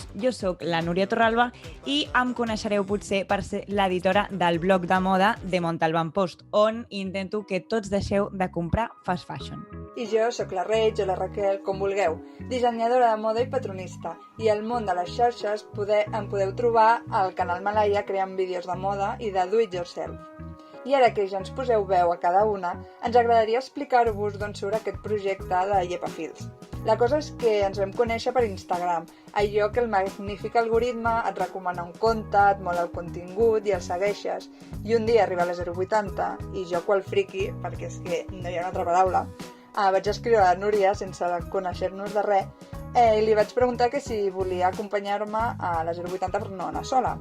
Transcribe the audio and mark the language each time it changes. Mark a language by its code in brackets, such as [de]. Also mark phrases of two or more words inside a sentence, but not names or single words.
[ca] Jo sóc la Núria Torralba i em coneixereu potser per ser l'editora del blog de moda de Montalban Post, on intento que tots deixeu de comprar [en] fast fashion. [ca] I jo sóc la Reig o la Raquel, com vulgueu, dissenyadora de moda i patronista. I al món de les xarxes em podeu trobar al canal Malaya creant vídeos de moda i de [en] do it yourself. [ca] I ara que ja ens poseu veu a cada una, ens agradaria explicar-vos d'on surt aquest projecte de Llepafils. La cosa és que ens vam conèixer per Instagram, allò que el magnífic algoritme et recomana un compte, et mola el contingut i el segueixes, i un dia arriba a la 080 i jo, qual friqui, perquè és que no hi ha una altra paraula, vaig escriure a la Núria sense conèixer-nos de res i li vaig preguntar que si volia acompanyar-me a la 080 per no anar sola.